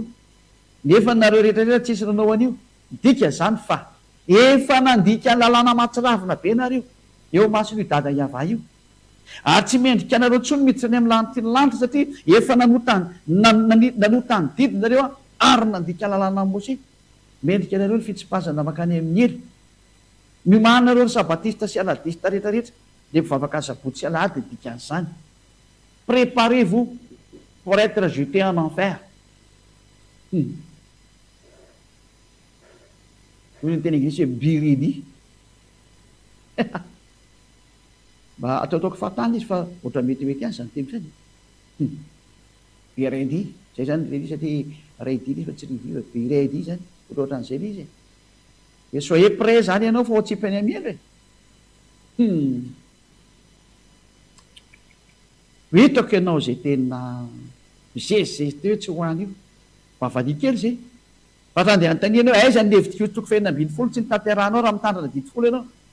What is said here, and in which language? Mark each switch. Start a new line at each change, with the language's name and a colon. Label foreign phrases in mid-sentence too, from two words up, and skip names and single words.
Malagasy: Nefa nareo rehetrarehetra tsisy nanao an'io, dika zany fa efa nandika ny lalàna matsiravina be nareo eo mason'io dada Iava io, ary tsy mendrika anareo tsony miditra any amin'ny lanitra ny lanitra satria efa nanota ny didy nareo ary nandika lalàna ny Mosè. Mendrika anareo ny fitsipazana makany amin'ny elo, miomana nareo ny sabatista sy aladista rehetrarehetra de mpivavaka sabotsy sy alahady de dikan'izany.
French: Préparez-vous pour être jeté en enfer.
Malagasy: Hoy ny teny anglisy hoe
English: be ready.
Malagasy: Mba ataotaoko fahatany izy fa ohatra metimety any zany teny zany.
English: Be ready
Malagasy: zay zany ready satria ready fa tsy ready fa
English: be ready
Malagasy: zany ohatra an'izay izy. E
French: soyez prêt
Malagasy: zany ianao fa tsy himpany amielo e. Hitako ianao zay tena mizezizezy teo tsy ho any io, mavalia kely zay. Fa raha andeha anontania anao aiza ny Lévitique 16:2 tsy nitanterahanao raha mitandrina didy folo ianao.